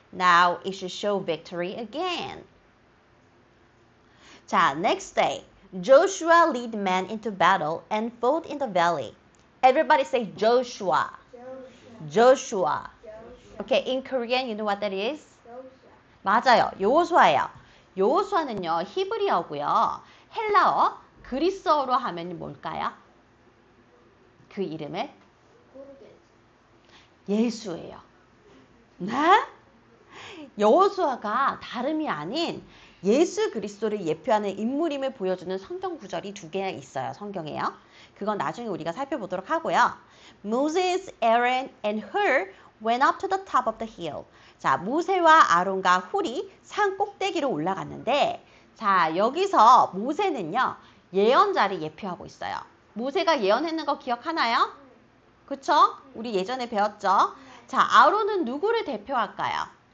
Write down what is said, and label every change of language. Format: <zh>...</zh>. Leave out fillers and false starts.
<en>Now it should show victory again. 자, next day, Joshua led men into battle and fought in the valley. Everybody say Joshua. Joshua. Okay, in Korean, you know what that is?</en> <ko>맞아요. 여호수아예요. 여호수아는요, 히브리어고요. 헬라어, 그리스어로 하면 뭘까요? 그 이름을? 예수예요. 네? 여호수아가 다름이 아닌 예수 그리스도를 예표하는 인물임을 보여주는 성경 구절이 두 개 있어요. 성경에요. 그건 나중에 우리가 살펴보도록 하고요.</ko> <en>Moses, Aaron, and Hur went up to the top of the hill.</en> <ko>자, 모세와 아론과 훌이 산 꼭대기로 올라갔는데, 자, 여기서 모세는요, 예언자를 예표하고 있어요. 모세가 예언했는 거 기억하나요? 그쵸? 우리 예전에 배웠죠? 자, 아론은 누구를 대표할까요?</ko>